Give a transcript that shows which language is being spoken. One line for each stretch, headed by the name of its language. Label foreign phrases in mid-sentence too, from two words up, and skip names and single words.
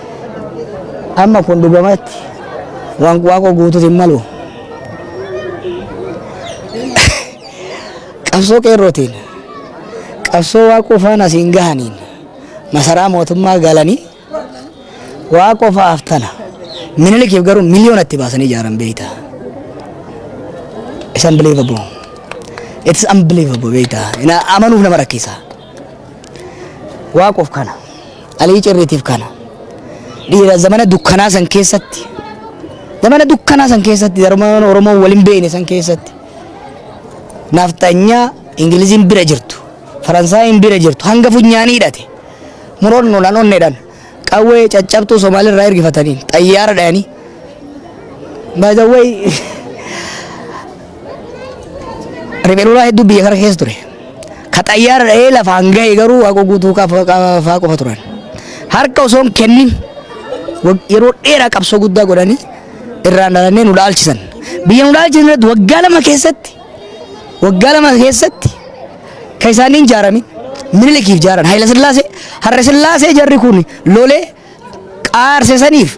Oromo: amma kun dhugumatti waan Waaqoo guutuuti hin malu qabsoo qeerrootiin qabsoo Waaqoo faana siin gahaniin masaraa mootummaa galanii Waaqoo fa'aaf tana Minilikiif garuu miliyoonatti baasanii ijaaran beeyta.
English: It's unbelievable. It's unbelievable beeyta.
Oromo: Ina amanuuf nama rakkisa. Waaqoof kana Alii Cirriitiif kana dhiira zamana dukkanaa san keessatti darmaan Oromoo waliin beeyne san keessatti naftanyaa Ingiliziin bira jirtu Faransaayeen bira jirtu hanga funyaanii hidhate muroon nolan onneedhaan qawwee caccabtuu Somaaliirraa ergifatanii xayyaara dhayanii
English: by the way
Oromo: ribeelulaa hedduu biyya kana keessa ture ka xayyaara dhayee lafa hanga'e garuu Waaqoo guutuu faa qofa turan harka osoon kennin yeroo dheeraa qabsoo guddaa godhanii irraan dhalannee nu dhaalchisan biyya nu dhaalchisan irratti waggaa lama keessatti ka isaaniin jaaramin Minilikiif jaaran Haayila Sillaasee Harre Sillaasee jarri kun lolee qaarsesaniif